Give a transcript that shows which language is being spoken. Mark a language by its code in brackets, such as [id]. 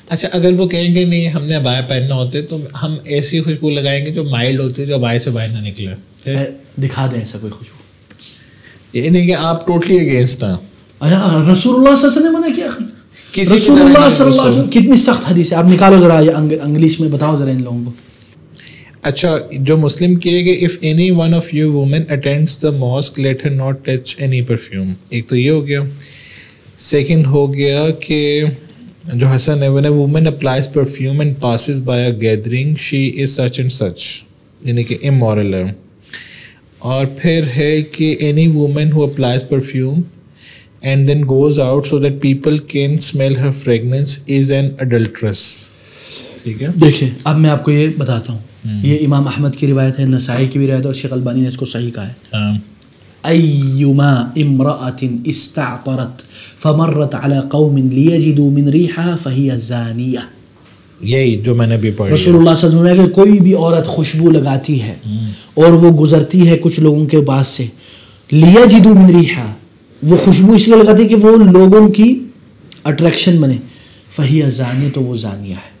[ur] اچھا, اگر وہ کہیں گے نہیں ہم نے ابایا پہننا ہوتے تو ہم ایسی خوشبو لگائیں گے جو مائلڈ ہوتی ہے, جو ابایا سے باہر نہ نکلے. دکھا دیں ایسا کوئی خوشبو. یعنی کہ آپ ٹوٹلی اگینسٹ ہیں. رسول اللہ صلی اللہ علیہ وسلم نے منع کیا. رسول اللہ صلی اللہ علیہ وسلم کتنی سخت حدیث ہے. آپ نکالو ذرا انگلش میں بتاؤ ذرا ان لوگوں کو. اچھا جو مسلم کیے کہ [en] if any one of you women attends the mosque let her not touch any perfume. [ur] ایک تو یہ ہو گیا. سیکنڈ ہو گیا کہ جو حسن ہے [en] when a woman applies perfume and passes by a gathering she is such and such, [ur] یعنی کہ [en] immoral ہے. اور پھر ہے کہ any woman who applies perfume and then goes out so that people can smell her fragrance is an adulteress. [ur] ٹھیک ہے. دیکھیں اب میں آپ کو یہ بتاتا ہوں. یہ امام احمد کی روایت ہے, نسائی کی بھی روایت ہے, اور شیخ البانی نے اس کو صحیح کہا ہے. [ar] ایما امرأة استعطرت فمرت على قوم ليجدوا من ريحها فهي زانیہ. [ur] یہی جو میں نے بھی پڑھا رسول اللہ صلی اللہ علیہ وسلم کہ کوئی بھی عورت خوشبو لگاتی ہے اور وہ گزرتی ہے کچھ لوگوں کے پاس سے, [ar] لیجدوا من ریحہ, [ur] وہ خوشبو اس لیے لگاتی ہے کہ وہ لوگوں کی اٹریکشن بنے, [ar] فہی زانی, [ur] تو وہ زانیہ ہے.